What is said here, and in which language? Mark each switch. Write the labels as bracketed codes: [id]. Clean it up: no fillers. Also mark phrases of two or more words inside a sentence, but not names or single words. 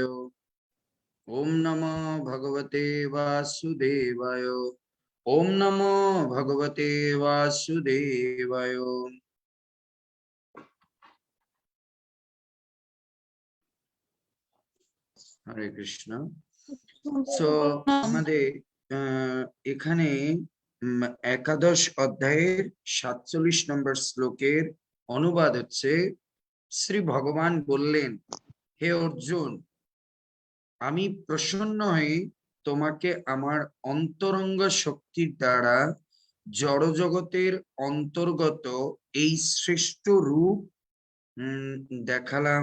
[sa] ওম নমো ভগবতে বাসুদেবায়। ওম নমো ভগবতে বাসুদেবায়। হরে কৃষ্ণ। [bn] সো আমাদের এখানে একাদশ অধ্যায়ের 47 নম্বর শ্লোকের অনুবাদ হচ্ছে, শ্রী ভগবান বললেন, হে অর্জুন, আমি প্রসন্ন হয়ে তোমাকে আমার অন্তরঙ্গ শক্তির দ্বারা জড়জগতের অন্তর্গত এই শ্রেষ্ঠ রূপ দেখালাম।